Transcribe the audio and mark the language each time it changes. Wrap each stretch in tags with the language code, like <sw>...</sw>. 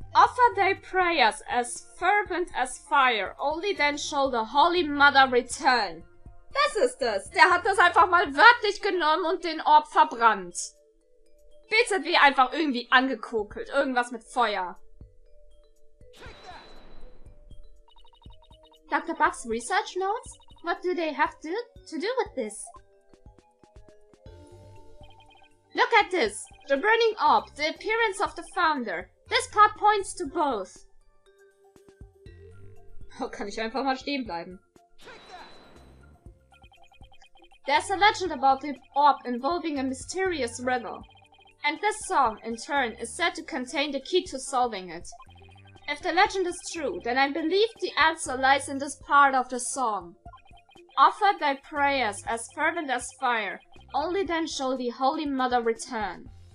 <en>Offer thy prayers as fervent as fire, only then shall the Holy Mother return.</en> <de>Das ist es. Der hat das einfach mal wörtlich genommen und den Orb verbrannt. BZW einfach irgendwie angekokelt. Irgendwas mit Feuer.</de> <en>Dr. Buck's research notes? What do they have to do with this? Look at this. The burning orb, the appearance of the founder. This part points to both.</en> <de>Oh, kann ich einfach mal stehen bleiben.</de> <en>There's a legend about the orb involving a mysterious riddle. And this song, in turn, is said to contain the key to solving it. If the legend is true, then I believe the answer lies in this part of the song. Offer thy prayers as fervent as fire, only then shall the Holy Mother return.</en>